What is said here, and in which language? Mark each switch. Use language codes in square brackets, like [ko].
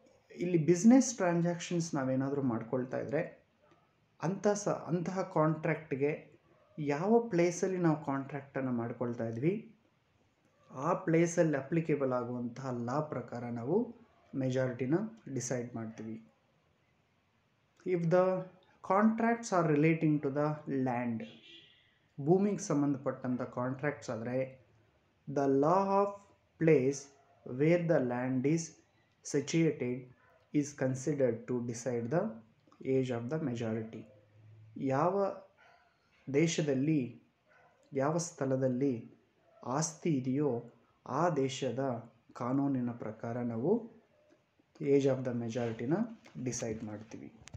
[kn] ಇಲ್ಲಿ business transactions ನಾವೇನಾದರೂ ಮಾಡ್ಕೊಳ್ತಾ ಇದ್ದರೆ ಅಂತಹ ಕಾಂಟ್ರಾಕ್ಟ್ಗೆ ಯಾವ ಪ್ಲೇಸಲ್ಲಿ ನಾವು ಕಾಂಟ್ರಾಕ್ಟನ್ನು ಮಾಡ್ಕೊಳ್ತಾ ಇದ್ವಿ ಆ ಪ್ಲೇಸಲ್ಲಿ ಅಪ್ಲಿಕೇಬಲ್ ಆಗುವಂತಹ ಲಾ ಪ್ರಕಾರ ನಾವು ಮೆಜಾರಿಟಿನ ಡಿಸೈಡ್ ಮಾಡ್ತೀವಿ. [en] if the contracts are relating to the land, [kn] ಭೂಮಿಗೆ ಸಂಬಂಧಪಟ್ಟಂಥ ಕಾಂಟ್ರಾಕ್ಟ್ಸ್ ಆದರೆ [en] The law of place where the land is situated is considered to decide the age of the majority. [kn] ಯಾವ ದೇಶದಲ್ಲಿ ಯಾವ ಸ್ಥಳದಲ್ಲಿ ಆಸ್ತಿ ಇದೆಯೋ ಆ ದೇಶದ ಕಾನೂನಿನ ಪ್ರಕಾರ ನಾವು ಏಜ್ ಆಫ್ ದ ಮೆಜಾರಿಟಿನ ಡಿಸೈಡ್ ಮಾಡ್ತೀವಿ.